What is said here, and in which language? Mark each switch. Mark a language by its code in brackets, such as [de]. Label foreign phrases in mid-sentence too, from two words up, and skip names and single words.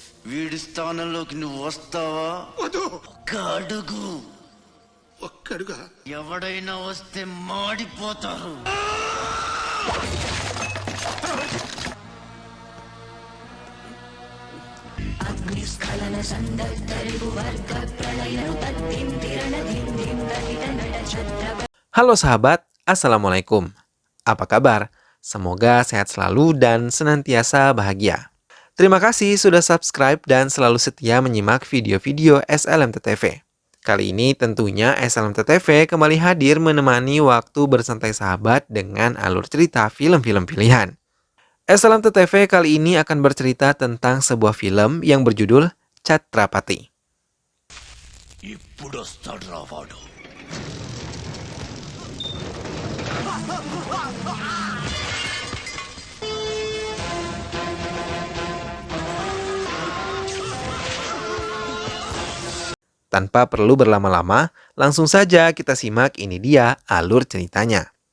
[te] వీడి స్థానంలోకి నువ్వు వస్తావా? వద్దు. ఒక్క అడుగు. ఒక్కడుగా? ఎవడైనా వస్తే మాడిపోతారు. [id] Halo sahabat, Assalamualaikum. Apa kabar? Semoga sehat selalu dan senantiasa bahagia. Terima kasih sudah subscribe dan selalu setia menyimak video-video SLMT TV. Kali ini tentunya SLMT TV kembali hadir menemani waktu bersantai sahabat dengan alur cerita film-film pilihan. SLMT TV kali ini akan bercerita tentang sebuah film yang berjudul Chhatrapati. [te] ఇప్పుడొస్తాడ్రా వాడు. [id] Tanpa perlu berlama-lama, langsung saja kita simak ini dia alur ceritanya.